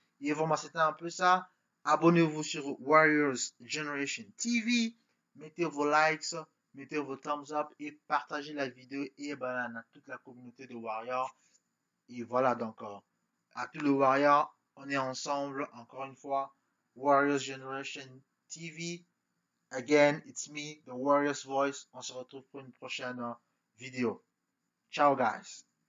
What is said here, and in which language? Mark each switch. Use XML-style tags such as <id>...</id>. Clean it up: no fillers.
<fr>Et vraiment, c'était un peu ça. Abonnez-vous sur Warriors Generation TV, mettez vos likes, mettez vos thumbs up et partagez la vidéo et à toute la communauté de Warriors. Et voilà, donc, à tous les Warriors, on est ensemble, encore une fois. Warriors Generation TV.</fr> <en>Again, it's me, the Warriors Voice.</en> <fr>On se retrouve pour une prochaine vidéo. Ciao, guys.</fr>